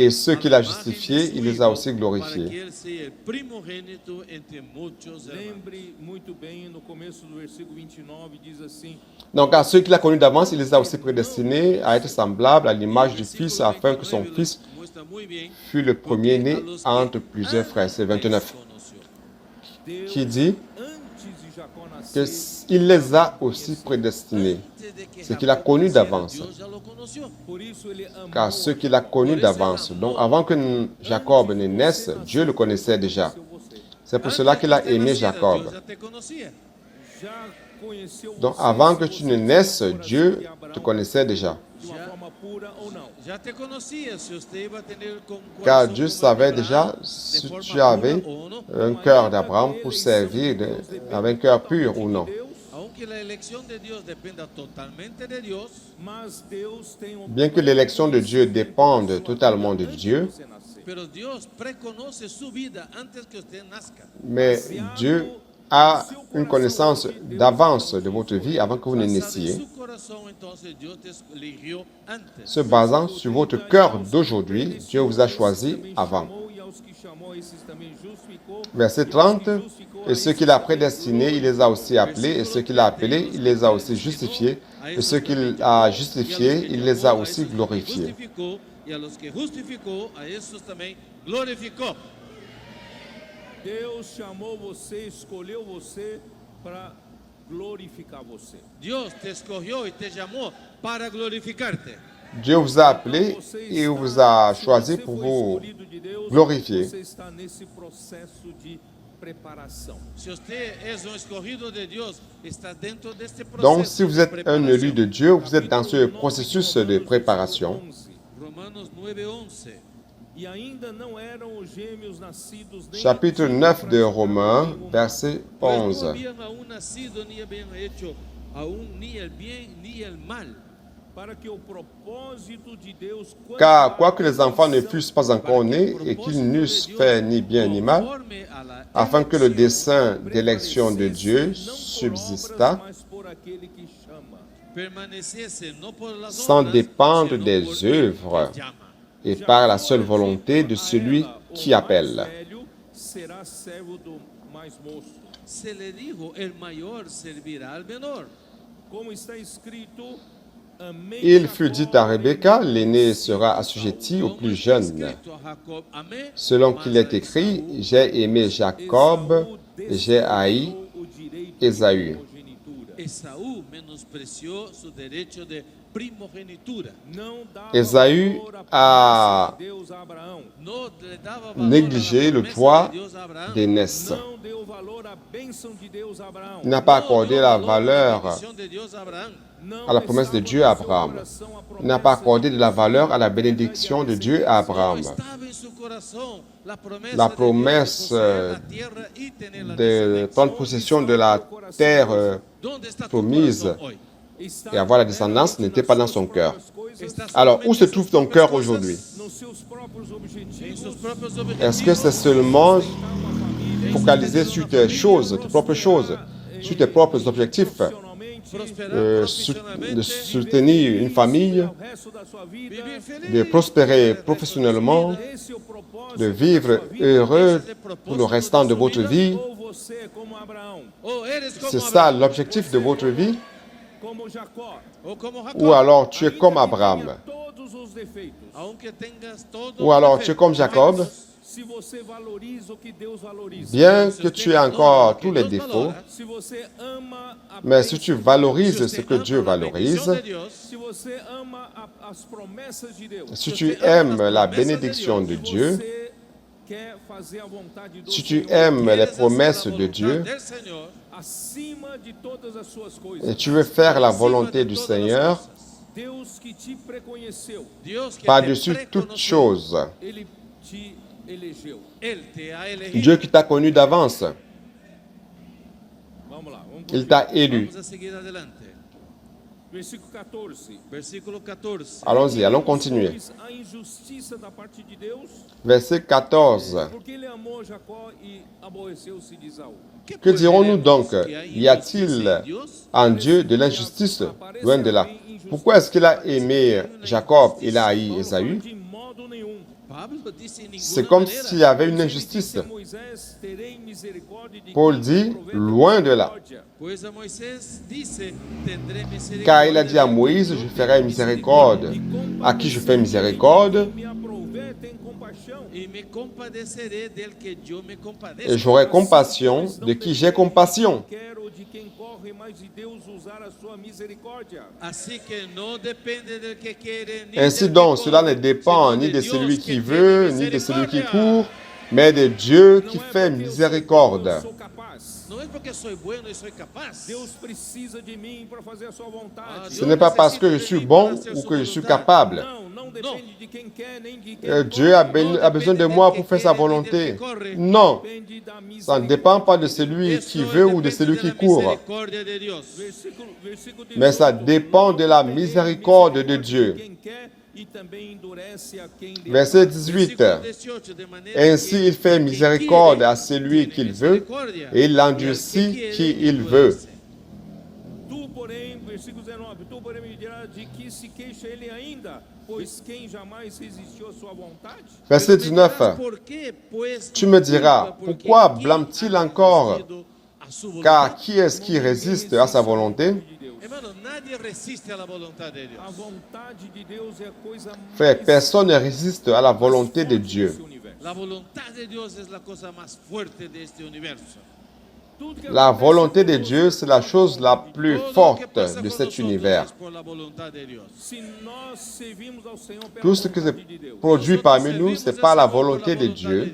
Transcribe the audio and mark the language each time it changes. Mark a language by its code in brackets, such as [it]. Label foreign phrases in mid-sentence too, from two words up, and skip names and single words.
[fr] et ceux a qu'il la a [es] imagen de [fr] justifiés, [es] su [fr] il les a [es] Hijo, [fr] aussi [es] para [fr] glorifiés. [es] que él sea el primogénito entre muchos hermanos. [pt] Lembre muito bem, no começo do versículo 29, diz assim: [fr] Donc à ceux qu'il a connus d'avance, il les a aussi prédestinés à être semblables à l'image du Fils, afin que son Fils [es] muestra muy bien [fr] fût le premier-né entre plusieurs frères. C'est 29. [pt] Deus, [fr] Qui dit [pt] antes de Jacó nascer, [fr] qu'il les a aussi prédestinés. Ce qu'il a connu d'avance. [pt] por isso ele amou [fr] Car ceux qu'il a connus d'avance. Donc avant que Jacob ne naisse, Dieu le connaissait déjà. [pt] você. [fr] C'est pour cela qu'il a aimé Jacob. [pt] Já [fr] Donc avant que tu ne naisses, Dieu te connaissait déjà. [pt] de uma forma pura ou não. [es] Ya te conocía si usted iba a tener con [fr] Car [es] corazón [fr] Dieu [es] como el de savait Abraham, [fr] déjà [es] de [fr] si [es] forma [fr] tu [es] pura [fr] avais [es] o no. [fr] un cœur d'Abraham pour servir avec un cœur pur ou non. [es] Aunque la elección de Dios dependa totalmente de Dios, [pt] Mas Deus tem um [fr] Bien que l'élection de Dieu dépende totalement de Dieu, [pt] você nascer. [es] pero Dios preconoce su vida antes que usted nazca. [fr] mais Dieu a une connaissance d'avance de votre vie avant que vous ne [es] Basado en [fr] naissiez, [es] su corazón, entonces Dios te eligió antes. [fr] se basant sur votre cœur d'aujourd'hui. Dieu vous a choisi avant. [pt] Chamou, e aos que chamou, esses também justificou. [fr] Verset 30, et ceux qu'il a prédestinés, il les a aussi appelés, et ceux qu'il a appelés, il les a aussi justifiés, et ceux qu'il a justifiés, il les a aussi glorifiés. [es] Justificó, y a los que justificó, a esos también glorificó. [pt] Deus chamou você, escolheu você para glorificar você. [es] Dios te escogió y te llamó para glorificarte. [fr] Dieu vous a appelé et vous a choisi [pt] Se [fr] pour [pt] foi [fr] vous [pt] escolhido de Deus, [fr] glorifier. [pt] você está nesse processo de preparação. [es] Si usted es un escogido de Dios, está dentro de este proceso. [fr] Donc, si vous [es] de [fr] êtes un [es] preparación. [fr] élu de Dieu, vous êtes dans ce processus de préparation. [pt] Romanos 9:11. E ainda não eram os gêmeos nascidos nem [fr] Chapitre 9 de Romains, verset [es] Pues no [fr] 11. [es] habían aún nacido ni habían hecho aún ni el bien ni el mal. [pt] para que o propósito de Deus [fr] Car quoique les enfants ne fussent pas encore nés et qu'ils n'eussent fait ni bien ni mal, [es] Conforme a la [fr] afin que le dessein [pt] prevalecesse [fr] d'élection de Dieu [pt] não por [fr] subsistât, [pt] obras, mas por aquele que chama. [es] permaneciese no por las [fr] sans [es] obras, [fr] dépendre [es] sino [fr] des [es] por el [fr] œuvres, [es] que llama. [fr] et par la seule volonté de celui qui [pt] O [fr] appelle. [pt] mais velho será servo do mais moço. [es] Se le dijo, el mayor servirá al menor. [pt] Como está escrito, amei [fr] Il fut dit à [pt] Jacó, [fr] Rebecca, l'aîné sera assujetti au [es] Como [fr] plus [es] está [fr] jeune. [es] escrito a Jacob, amé, [fr] Selon [pt] mas [fr] qu'il a est écrit, [pt] Esaú [fr] j'ai aimé Jacob [pt] Esaú [fr] et j'ai haï [pt] desprezou o direito [fr] Esaú. [pt] de primogenitura. [es] Esaú menospreció su derecho de primogenitura. [pt] Não dava [fr] Esaú [pt] valor à [fr] a [pt] promessa de Deus a Abraão. [es] No le daba valor [fr] négligé [es] a la [fr] le [es] promesa [fr] droit [es] de Dios a Abraham. [fr] d'aînesse. [pt] Não deu valor à bênção de Deus a Abraão. [fr] Il n'a pas [es] No [fr] accordé [es] dio [fr] la [es] valor a [fr] valeur [es] bendición de Dios a Abraham. [pt] Não [fr] à la promesse de [pt] estava [fr] Dieu [pt] no [fr] à [pt] seu [fr] Abraham. [pt] coração a [fr] Il n'a pas [pt] promessa [fr] accordé de la [pt] Deus [fr] valeur à la [pt] e [fr] bénédiction de Dieu à [es] No [fr] Abraham. [es] estaba en su corazón la promesa, [fr] La [es] de [fr] promesse [es] Dios de poseer la tierra y tener la [fr] de [es] descendencia. [fr] prendre possession de la terre [es] ¿Dónde está tu [fr] promise [es] corazón hoy? Está [fr] et avoir la descendance n'était pas dans son cœur. [es] Está [fr] Alors, où se [es] solamente en [fr] trouve [es] sus [fr] ton [es] propias [fr] cœur [es] cosas, [fr] aujourd'hui? [pt] nos seus próprios [es] En [pt] objetivos, [es] sus propios objetivos. [fr] Est-ce que c'est seulement [pt] uma família, [fr] focalisé sur tes choses, tes propres choses, sur tes propres objectifs, [pt] profissionalmente, prosperar [es] de profesionalmente, [fr] soutenir une famille, [pt] ao resto da sua vida. [es] vivir feliz, [fr] de prospérer professionnellement, [pt] Esse é o propósito [fr] de [pt] da [fr] vivre [pt] sua vida. [fr] heureux pour le restant de votre vie? [pt] Ou você é como Abraão, [es] o eres como [fr] C'est ça [es] Abraham, [fr] l'objectif de votre vie? [pt] como Jacó, [es] o como Jacob, [fr] Ou alors tu es [pt] ainda [fr] comme [pt] que [fr] Abraham? [pt] tenha todos os defeitos. [es] aunque tengas todo [fr] Ou alors tu es comme Jacob? [pt] Se você valoriza o que Deus valoriza, [fr] Bien que tu aies encore tous les défauts, [pt] se você ama a [fr] mais si tu [pt] bênção, [fr] valorises ce que Dieu valorise, [pt] se você ama as promessas de Deus, [fr] si tu aimes la bénédiction de [pt] se [fr] Dieu, [pt] você quer fazer a vontade do [fr] si tu [pt] Senhor [fr] aimes les promesses de Dieu [es] del Señor, [pt] acima de todas as suas coisas, [fr] et tu veux faire la volonté du Seigneur [pt] Deus que te preconheceu, [es] Dios que te [fr] par-dessus toutes [es] preconoció, [fr] choses, [pt] Ele te elegeu. [es] Él te ha elegido. [fr] Dieu qui t'a connu d'avance, [pt] Vamos lá, vamos [fr] il t'a élu. [es] Vamos a seguir adelante. [pt] versículo 14. [es] Versículo 14. [fr] Allons-y, allons continuer. [pt] Pois a injustiça da parte de Deus, [fr] Verset 14. [pt] porque ele amou Jacó e aborreceu-se de Esaú. [fr] Que dirons-nous donc? Qu'il y [es] Y a [fr] a-t-il [es] injustice en Dios? [fr] en Dieu de l'injustice? Loin de là. Pourquoi est-ce qu'il a aimé Jacob et il a haï [pt] Paulo [fr] Esaü? [pt] fala de modo nenhum. [es] Pablo dice en [fr] C'est [es] ninguna [fr] comme [es] manera. [fr] s'il y avait une [pt] Ele [fr] injustice. [pt] disse a Moisés, terei misericórdia de [fr] Paul [pt] quem [fr] dit, [pt] aproveita [fr] loin de là. [pt] misericórdia. [es] Pues a Moisés dice, tendré misericordia. [fr] Car il a dit à Moïse, je ferai miséricorde. À qui je fais miséricorde? [pt] Me aprover, tem compaixão. [es] Y me compadeceré del que yo me compadezco. [fr] Et j'aurai compassion de qui j'ai compassion. [pt] Quero de quem corre, mas de Deus usar a sua misericórdia. [es] Así que no depende del que quiere, ni [fr] Ainsi [es] del que [fr] donc, cela [es] corre, [fr] ne dépend [es] sino [fr] ni de [es] Dios [fr] celui [es] que [fr] qui [es] tiene [fr] veut, ni de celui qui [es] misericordia. [fr] court, mais de Dieu qui fait miséricorde. [pt] Eu sou capaz. Não é porque sou bueno e sou capaz. Deus precisa de mim para fazer a sua vontade. [fr] Ce n'est pas parce que je suis bon ou que je suis capable. [pt] Não depende de quem quer nem de quem [fr] Dieu a besoin de moi pour faire sa volonté. Non, [pt] depende da [fr] ça ne dépend pas de celui qui veut ou de celui qui court, [pt] Misericórdia de Deus. Versículo 18, [fr] mais ça dépend de la miséricorde de Dieu. [pt] quem quer e também endurece a quem lhe [fr] Verset 18. [pt] Versículo 18, de maneira Ainsi que [fr] il fait [pt] quem [fr] miséricorde [es] quiere, [fr] à celui qu'il veut [pt] misericórdia, [fr] et il [pt] e ao [fr] endurcit [es] que [fr] qui [es] quiere, [fr] il veut. [es] endurece. [pt] Tu, porém, versículo 19, tu, porém, me dirás de que se queixa ele ainda, pois quem jamais resistiu à sua vontade? [fr] Verset [es] Pero me dirás, [fr] 19. [es] ¿por qué, pues, [fr] Tu me diras, [es] culpa? Porque [fr] pourquoi [es] ¿quién [fr] blâme-t-il [es] ha [fr] encore? [es] resistido a su voluntad? [fr] Car qui est-ce qui résiste à sa volonté? [es] Hermano, nadie resiste a la voluntad de Dios. [pt] A vontade de Deus é a coisa [fr] Frère, [pt] mais [fr] personne ne résiste à la volonté de [pt] forte [fr] Dieu. [pt] desse universo. [es] La voluntad de Dios es la cosa más fuerte de este universo. [pt] Tudo que [fr] La [pt] acontece [fr] volonté de [pt] conosco, [fr] Dieu, c'est la chose la plus [es] Todo lo que [fr] forte [es] pasa [fr] de [es] con [fr] cet [es] nosotros [fr] univers. [es] es por la voluntad de Dios. [pt] se nós servimos ao Senhor pela [fr] Tout ce qui se [pt] vontade de Deus, [fr] produit parmi nous, ce n'est pas la volonté de Dieu.